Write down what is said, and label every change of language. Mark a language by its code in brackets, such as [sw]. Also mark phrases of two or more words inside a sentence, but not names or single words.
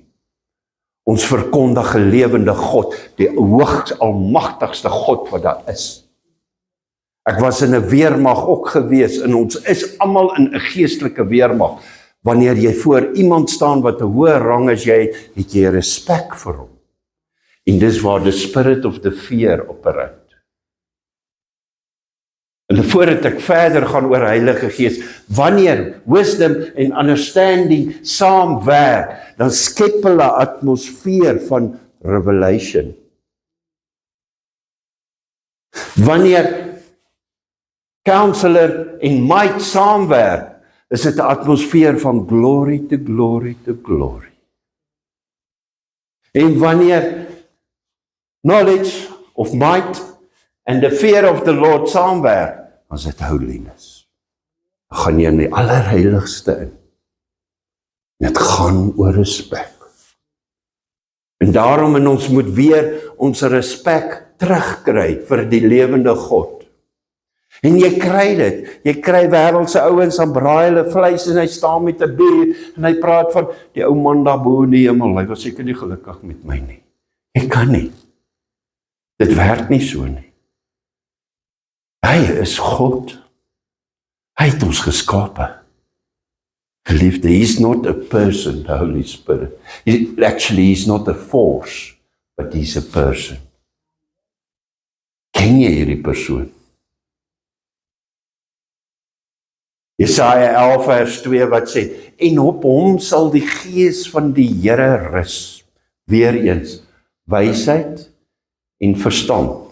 [af] Ons verkondig 'n lewende God, die hoogs almagtigste God wat daar is. Ek was in 'n weermag ook gewees, en ons is almal in 'n geestelike weermag, Wanneer jy voor iemand staan wat 'n hoër rang as jy het jy respek vir hom. En dis waar [en] the spirit of the fear operate. [af] En voordat ek verder gaan oor Heilige Gees, wanneer wisdom en understanding saamwerk, dan skep hulle 'n atmosfeer van revelation. Wanneer counselor en might saamwerk, is dit 'n atmosfeer van [en] glory to glory to glory. [af] En wanneer [en] knowledge of might and the fear of the Lord [af] saamwerk, dan is dit holiness. Dan gaan jy in die allerheiligste in. Dit gaan oor respek. En daarom en ons moet weer ons respek terugkry vir die lewende God. En jy kry dit. Jy kry wêreldse ouens aan braai hulle vleis en hy staan met 'n bier en hy praat van die ou man daar bo in die hemel. Hy was seker nie gelukkig met my nie. Ek kan nie. Dit werk nie so nie. Hy is God. Hy het ons geskape. Geliefde, [en] he's not a person, the Holy Spirit. He's not a force, but he's a person. [af] Ken jy hierdie persoon? Jesaja 11 vers 2 wat sê, en op hom sal die gees van die Here rus. Weereens, wysheid en verstand.